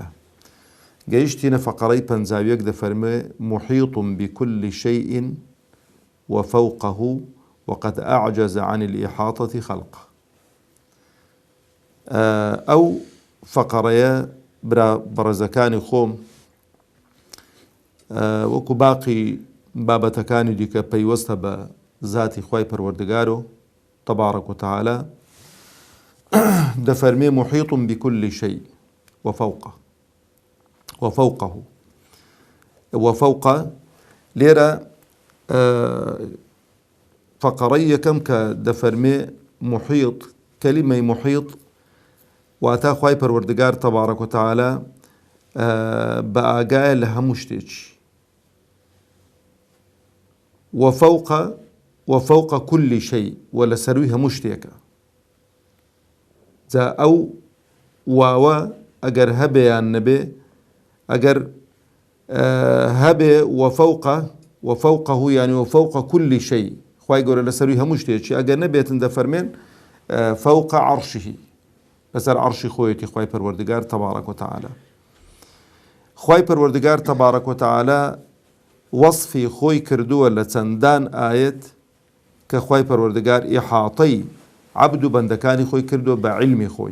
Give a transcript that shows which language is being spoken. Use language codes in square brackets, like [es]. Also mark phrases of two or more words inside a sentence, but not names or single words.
[ckb] گەیشتینە فەقەرەی 51 دەفەرمێ: [ar] محیط بكل شيء وفوقه وقد أعجز عن الإحاطة خلقه. [ckb] ئەو فەقەرەیە بەڕێزەکانی خۆم وەکو باقی بابەتەکانی دیکە پەیوەستە بە ذاتی خوای پەروەردگار و [ar] تەبارەک و تەعالە، [ckb] دەفەرمێ [ar] محیط بكل شيء وفوقه. [ckb] لێرە فەقەرەی یەکەم کە دەفەرمێ محیط، کەلیمەی محیط واتا خوای پەروەردگار [ar] تەبارەک و تەعالە [ckb] بە ئاگایە لە هەموو شتێکی، [ar] وفوق كل شيء، [ckb] و لە سەروی هەموو شتێکە. جا ئەو واوە ئەگەر هەبێیان نەبێ، ئەگەر هەبێ وفوقه یعنی [ar] وفوق كل شيء، [ckb] خوای گەورە لە سەروی هەموو شتێکی، ئەگەر نەبێتن دەفەرمێن [ar] فوق عەرشیه، [ckb] لەسەر عەرشی خۆیەتی خوای پەروەردگار [ar] تەبارەک و تەعالە. [ckb] خوای پەروەردگار [ar] تەبارەک و تەعالە [ckb] وەصفی خۆی کردووە لە چەندان ئایەت کە خوای پەروەردگار ئیحاطەی عەبد و بەندەکانی خۆی کردووە بە عیلمی خۆی.